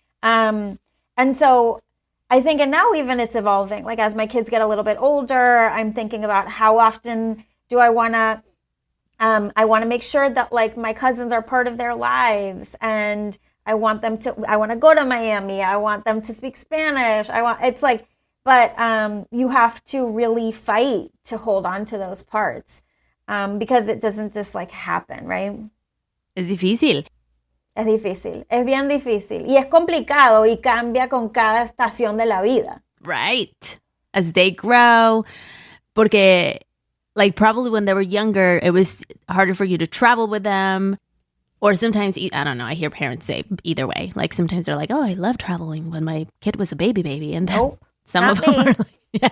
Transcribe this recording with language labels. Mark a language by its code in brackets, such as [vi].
[en] And so I think, and now even it's evolving, like as my kids get a little bit older, I'm thinking about how often do I want to make sure that like my cousins are part of their lives, and I want to go to Miami. I want them to speak Spanish. But you have to really fight to hold on to those parts because it doesn't just like happen, right? [es] Es difícil. Es difícil. Es bien difícil. Y es complicado y cambia con cada estación de la vida. [en] Right. As they grow. Porque like probably when they were younger, it was harder for you to travel with them. Or sometimes, I don't know, I hear parents say either way. Like sometimes they're like, oh, I love traveling when my kid was a baby. And then some of them are like, yeah.